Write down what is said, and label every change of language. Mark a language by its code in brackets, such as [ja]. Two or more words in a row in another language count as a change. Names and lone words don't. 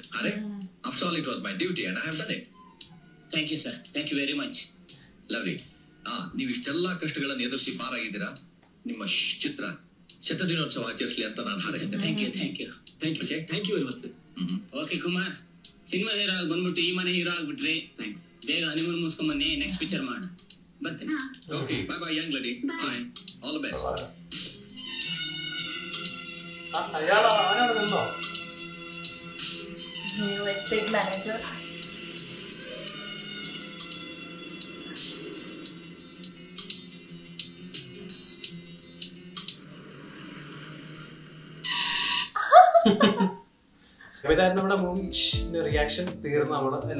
[en] ಅರೆ, after all, it was my duty and I have done it. Thank you sir, thank you very much. ಲವ್ಲಿ. [kn] ನೀವು ಇಷ್ಟೆಲ್ಲಾ ಕಷ್ಟಗಳನ್ನು ಎದುರಿಸಿ ಪಾರಾಗಿದ್ದೀರಾ. ನಿಮ್ಮ ಚಿತ್ರ ಶತದಿನೋತ್ಸವ ಆಚರಿಸಲಿ ಅಂತ ನಾನು ಹಾರೈಸ್ತೇನೆ. [en] Thank you thank you thank you sir, thank you very much sir. Okay Kumar, [kn] ಸಿನಿಮಾ ಹೀರೋ ಆಗಿ ಬಂದ್ಬಿಟ್ಟು ಈ ಮನೆ ಹೀರೋ ಆಗ್ಬಿಟ್ರಿ. [en] ಥ್ಯಾಂಕ್ಸ್. [kn] ಬೇಗ ಹನಿಮೂನ್ ಮುಗಿಸ್ಕೊಂಡ್ ಬನ್ನಿ, [en] next picture [kn] ಮಾಡೋಣ. ಬರ್ತೇನೆ. [en] Okay, bye bye young lady. Bye. All the best. [ml] അയാൾ ആരാണ് നിന്നോ? [en] New estate manager. [ml] ഇതായിരുന്നു നമ്മുടെ [en] movie reaction [ml] തീർന്നു നമ്മള് അല്ലേ?